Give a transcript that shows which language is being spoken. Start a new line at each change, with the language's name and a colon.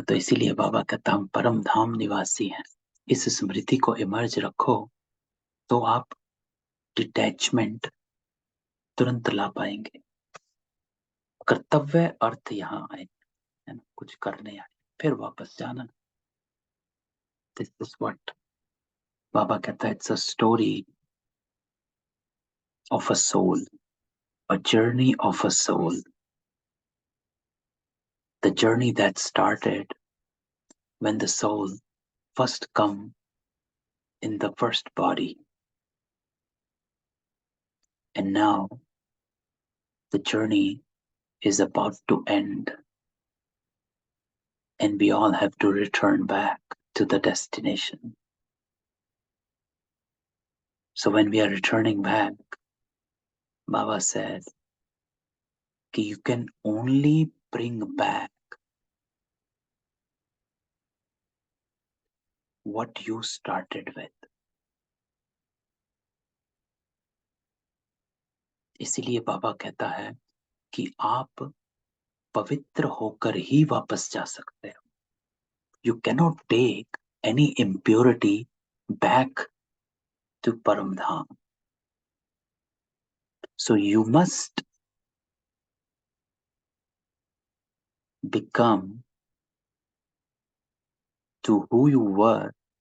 Hindi: तो इसीलिए बाबा कहता हम परम धाम निवासी हैं। इस स्मृति को इमर्ज रखो तो आप डिटैचमेंट तुरंत ला पाएंगे। कर्तव्य अर्थ यहाँ आए, है ना, कुछ करने आए फिर वापस जाना।
English: this is what
Hindi: बाबा कहता है,
English: It's a story of a soul, a journey of a soul, the journey that started when the soul first come in the first body, and now the journey is about to end, and we all have to return back to the destination. So when we are returning back, Baba said that you can only bring back what you started with.
Hindi: इसीलिए बाबा कहता है कि आप पवित्र होकर ही वापस जा सकते हो।
English: You cannot take any impurity back to Paramdham. So you must become to who you were